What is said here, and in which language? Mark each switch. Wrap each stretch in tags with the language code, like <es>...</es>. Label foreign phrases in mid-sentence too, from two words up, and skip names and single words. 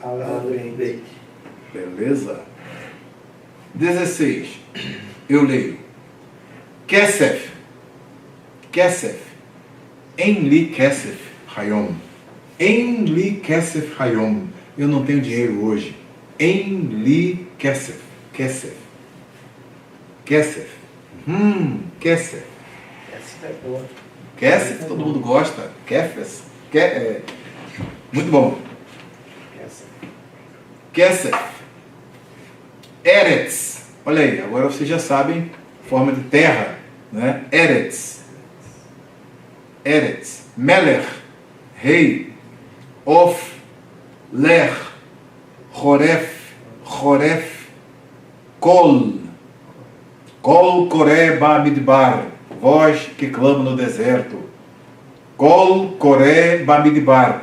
<pt>Beleza? 16. Eu leio.</pt> <he>כסף אין לי כסף היום. אין לי כסף היום.</he> <pt>Eu não tenho dinheiro hoje.</pt> <he>אין לי כסף כסף כסף.</he> <pt>Kesef, todo mundo gosta. Kefes. Muito bom. Kesef. Eretz. Olha aí, agora vocês já sabem forma de terra, né? Eretz. Melech, rei. Of, Ler,</pt> <he>חורף קול קורא במדבר,</he> <pt>voz que clama no deserto.</pt> <he>קול קורא במדבר.</he>